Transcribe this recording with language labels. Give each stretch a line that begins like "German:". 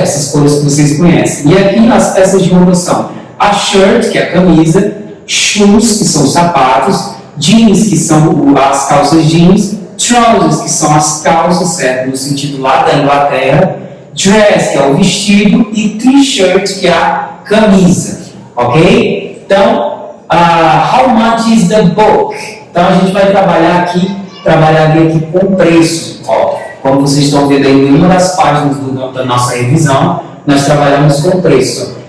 Portuguese: Essas cores que vocês conhecem. E aqui as peças de roupa são a shirt, que é a camisa, shoes, que são os sapatos, jeans, que são as calças jeans, trousers, que são as calças, certo? No sentido lá da Inglaterra, dress, que é o vestido, e t-shirt, que é a camisa, ok? Então,
English: how much is the book?
Portuguese: Então a gente vai trabalhar aqui com preço, ó. Como vocês estão vendo aí em uma das páginas da nossa revisão, nós trabalhamos com preço.